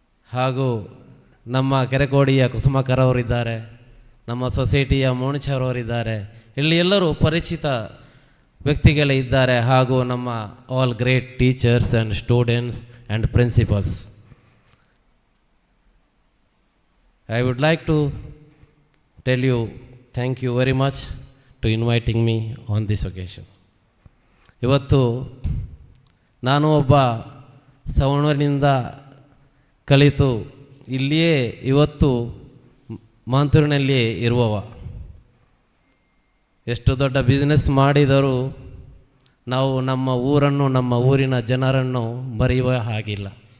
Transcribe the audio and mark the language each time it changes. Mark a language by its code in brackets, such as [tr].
[kn] ಹಾಗೂ ನಮ್ಮ ಕೆರೆಕೋಡಿಯ ಕುಸುಮಕರವರಿದ್ದಾರೆ, ನಮ್ಮ ಸೊಸೈಟಿಯ ಮೋಣಿಚರವರಿದ್ದಾರೆ, ಇಲ್ಲಿ ಎಲ್ಲರೂ ಪರಿಚಿತ ವ್ಯಕ್ತಿಗಳೇ ಇದ್ದಾರೆ, ಹಾಗೂ ನಮ್ಮ [en] All great teachers and students and principals. I would like to tell you thank you very much to inviting me on this occasion. [kn] ಇವತ್ತು ನಾನು ಒಬ್ಬ ಸವಣೂರಿನಿಂದ ಕಲಿತು ಇಲ್ಲಿಯೇ ಇವತ್ತು ಮಾಂತೂರಿನಲ್ಲಿಯೇ ಇರುವವ. ಎಷ್ಟು ದೊಡ್ಡ ಬಿಸ್ನೆಸ್ ಮಾಡಿದರೂ ನಾವು ನಮ್ಮ ಊರನ್ನು, ನಮ್ಮ ಊರಿನ ಜನರನ್ನು ಮರೆಯುವ ಹಾಗಿಲ್ಲ.